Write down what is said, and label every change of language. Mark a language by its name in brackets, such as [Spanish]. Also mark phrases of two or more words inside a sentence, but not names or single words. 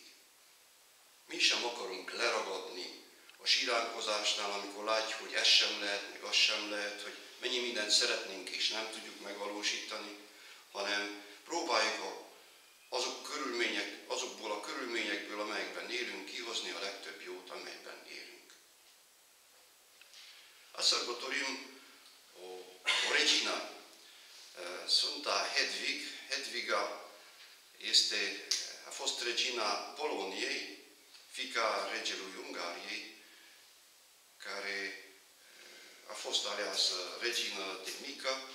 [Hungarian] Mi sem akarunk leragadni a siránkozásnál, amikor látjuk, hogy ez sem lehet, meg az sem lehet, hogy mennyi mindent szeretnénk és nem tudjuk megvalósítani, hanem próbáljuk azokból a körülményekből, amelyekben élünk, kihozni a legtöbb jót, amelyben élünk. [Romanian] A Sărbătorim o regină, Sfânta Hedvig. Hedviga a fost regina Poloniei, fiica regelui Ungariei, care a fost aleasă regină de mică.